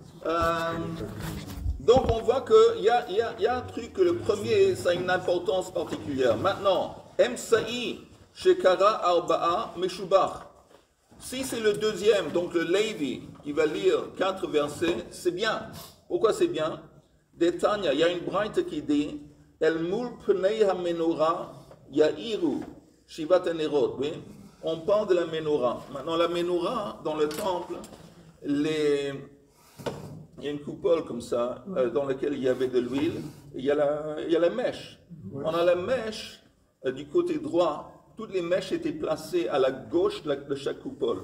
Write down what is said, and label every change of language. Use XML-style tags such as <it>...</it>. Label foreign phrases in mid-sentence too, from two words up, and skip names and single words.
<fr>Euh, donc on voit qu'il y a un truc que le premier, ça a une importance particulière.</fr> <he>Maintenant, אמצעי שקרא ארבעה משובח.</he> <fr>Si c'est le deuxième, donc le Lévi, qui va lire 4 versets, c'est bien. Pourquoi c'est bien? Détania, il y a une braïte qui dit</fr> <he>אל מול פני המנורה יאירו שבעת הנרות.</he> <fr>Oui? On parle de la menorah. Maintenant, la menorah, dans le temple, il y a une coupole comme ça, dans laquelle il y avait de l'huile, il y a la mèche. On a la mèche du côté droit. Toutes les mèches étaient placées à la gauche de chaque coupole.</fr>